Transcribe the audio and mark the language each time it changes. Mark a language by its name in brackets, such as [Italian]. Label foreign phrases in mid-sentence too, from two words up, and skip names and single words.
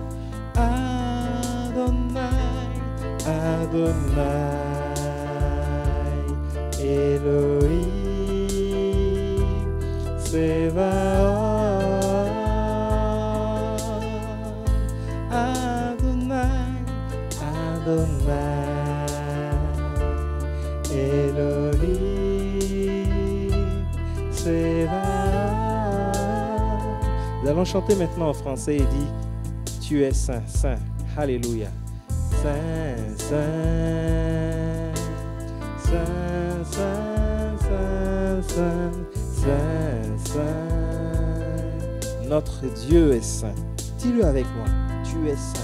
[Hebrew] אדוני, אדוני, אלהים צבאות. אדוני, אדוני, אלהים צבאות. [French] Nous allons chanter maintenant en français et dire tu es saint, saint. Alléluia. Saint, saint, saint, saint, saint, saint, saint, saint. Notre Dieu est saint. Dis-le avec moi. Tu es saint.